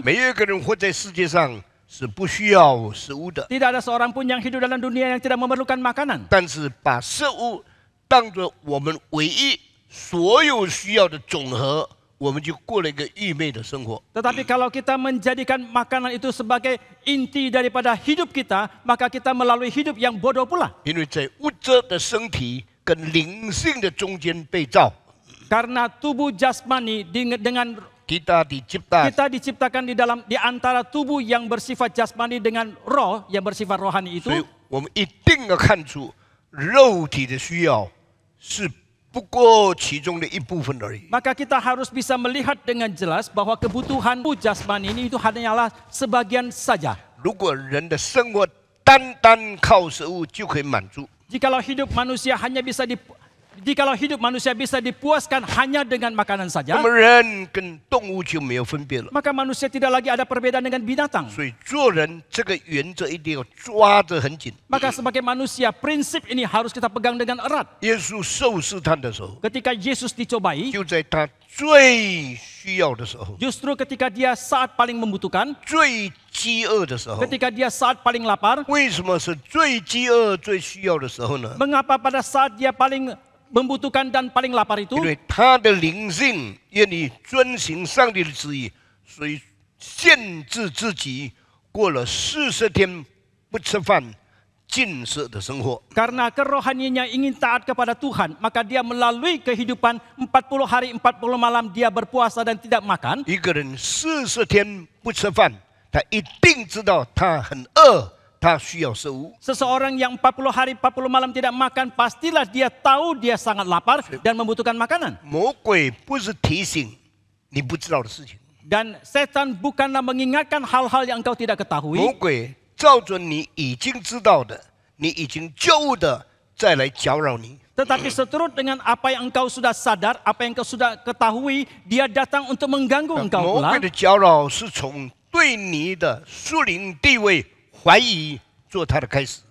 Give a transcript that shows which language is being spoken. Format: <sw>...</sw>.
<zh>每一个人活在世界上是不需要食物的，</zh> <id>Tidak ada seorang pun yang hidup dalam dunia yang tidak memerlukan makanan.</id> <zh>但是把食物当作我们唯一所有需要的总和，我们就过了一个愚昧的生活。</zh> <id>Tetapi kalau kita menjadikan makanan itu sebagai inti daripada hidup kita, maka kita melalui hidup yang bodoh pula.</id> <zh>因为在物质的身体跟灵性的中间被造，</zh> <id>Karena tubuh jasmani dengan kita dicipta kita diciptakan di antara tubuh yang bersifat jasmani dengan roh yang bersifat rohani</id> <zh>所以</zh> <id>itu.</id> <zh>我们一定要看出肉体的需要是不过其中的一部分而已。</zh> <id>Maka kita harus bisa melihat dengan jelas bahwa kebutuhan tubuh jasmani ini itu hanyalah sebagian saja.</id> <zh>如果人的生活单单靠食物就可以满足，</zh> <id>Jikalau hidup manusia hanya bisa Jikalau hidup manusia bisa dipuaskan hanya dengan makanan saja,</id> <zh>么人跟动物就没有分别了。</zh> <id>maka manusia tidak lagi ada perbedaan dengan binatang.</id> <zh>所以做人这个原则一定要抓得很紧。</zh> <id>Maka sebagai manusia, prinsip ini harus kita pegang dengan erat.</id> <zh>耶稣受试探的时候，</zh> <id>Ketika Yesus dicobai,</id> <zh>就在他最需要的时候，</zh> <id>justru ketika dia saat paling membutuhkan,</id> <zh>最饥饿的时候。</zh> <id>ketika dia saat paling lapar,</id> <zh>为什么是最饥饿、最需要的时候呢？</zh> <id>mengapa pada saat dia paling membutuhkan dan paling lapar itu?</id> <zh>因为他的灵性愿意遵行上帝的旨意，所以限制自己过了40天不吃饭、禁食的生活。</zh> <id>Karena kerohaniannya ingin taat kepada Tuhan, maka dia melalui kehidupan 40 hari 40 malam dia berpuasa dan tidak makan.</id> <zh>一个人40天不吃饭，他一定知道他很饿，他需要食物。</zh> <id>Seseorang yang 40 hari 40 malam tidak makan, pastilah dia tahu dia sangat lapar dan membutuhkan makanan.</id> <zh>魔鬼不是提醒你不知道的事情，</zh> <id>Dan setan bukanlah mengingatkan hal-hal yang engkau tidak</id> <zh>魔</zh> <id>ketahui,</id> <zh>鬼照着你已经知道的、你已经觉悟的，再来搅扰你。</zh> <id>tetapi seturut dengan apa yang engkau sudah sadar, apa yang engkau sudah ketahui, dia datang untuk mengganggu engkau pula.</id> <zh>鬼的搅扰是从对你的属灵地位怀疑做他的开始。</zh>